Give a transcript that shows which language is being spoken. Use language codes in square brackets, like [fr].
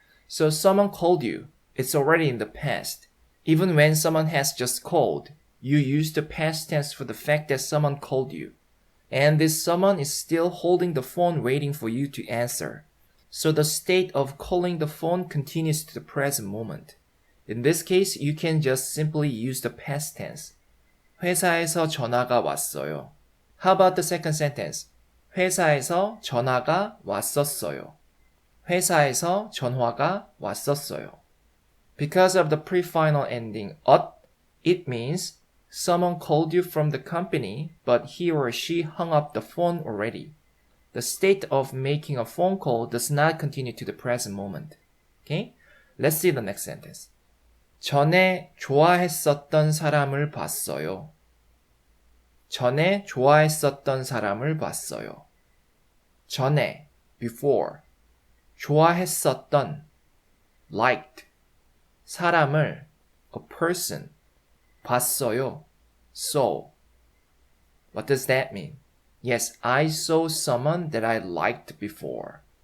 [en] So someone called you, it's already in the past. Even when someone has just called, you use the past tense for the fact that someone called you. And this someone is still holding the phone waiting for you to answer. So the state of calling the phone continues to the present moment. In this case, you can just simply use the past tense. [ko] 회사에서 전화가 왔어요. [en] How about the second sentence? [ko] 회사에서 전화가 왔었어요. 회사에서 전화가 왔었어요. [en] Because of the pre-final ending ot, it means someone called you from the company, but he or she hung up the phone already. The state of making a phone call does not continue to the present moment. Okay? Let's see the next sentence. [ko] 전에 좋아했었던 사람을 봤어요. 전에 좋아했었던 사람을 봤어요. [en] 전에, before. 좋아했었던, liked. 사람을, a person. 봤어요, saw. What does that mean? Yes, I saw someone that I liked before.